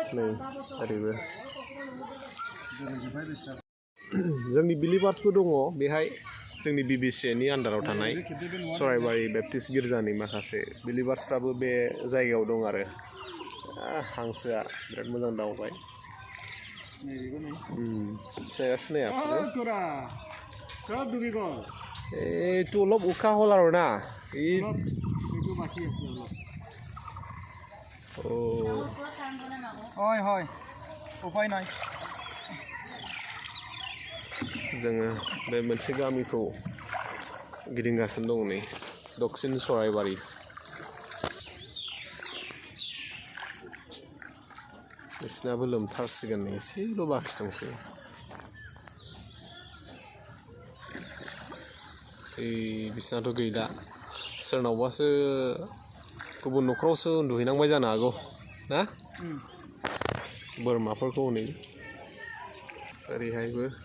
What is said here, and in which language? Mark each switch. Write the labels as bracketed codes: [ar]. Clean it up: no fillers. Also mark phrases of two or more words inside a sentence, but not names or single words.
[brx] नै ओरैबो जोंनि बिलिभार्सबो दङ बेहाय जोंनि BBCनि आन्दाराव थानाय सराइबारि बेप्टिस्ट गिर्जानि माखासे बिलिभार्सफ्राबो बे जायगायाव दं आरो हांसोआ बिराद मोजां दावबाय सिनाया सिनाया [as] এইটো অলপ উশাহ হ'ল আৰু না হয় হয় উপায় নাই [brx] जोङो बे मोनसे गामिखौ गिदिंगासिनो दं नै दक्षिण सराइबारि बिसिनाबो लोमथारसिगोन नै एसेल' बाखि दंसै बिसिनाथ' गैला सोरनावबासो गुबुन न'खरावसो उन्दुहैनांबाय जानो हागौ ना बोरमाफोरखौ नै ओरैहायबो